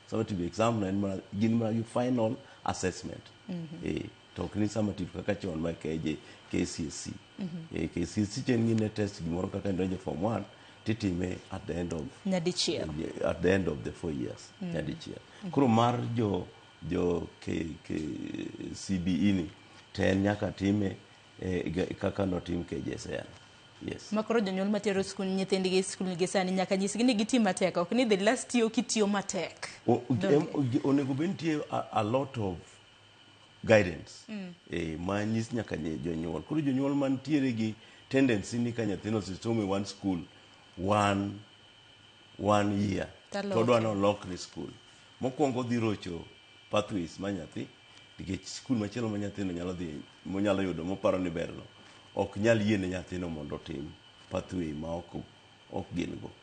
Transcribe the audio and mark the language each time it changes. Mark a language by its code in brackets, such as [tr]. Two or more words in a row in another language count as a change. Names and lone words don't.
[en] summative exam [luo] na gin mana [en] final assessment. [luo] To ok ni summative kaka chon ma KCSE. KCSE chen gine test gimoro kaka ndonje form 1 titime [en] at the end of the 4 years. [luo] Nyadichiel. Koro mar jo CBE ni ten nyaka time kaka notim KJSEA. Yes. Makoro jonyuol matero skul nyithindgi skul ni sani nyaka nyisgi ni gitim matek, ok ni [en] the last year [luo] kitiyo matek. Onego bentie [en] a lot of guidance. [luo] Ma nyis nyaka jonyuol. Koro jonyuol mantiere gi tendency ni ka nyathino somo [en] one school one year [luo] to dwano lokri school. Mokwongo dhi rocho pathways ma nyathi nikech skul machielo ma nyathino nyalo dhi monyalo yudo moparo ni berno ok nyal yiene nyathino mondo tim pathway ma ok gin go.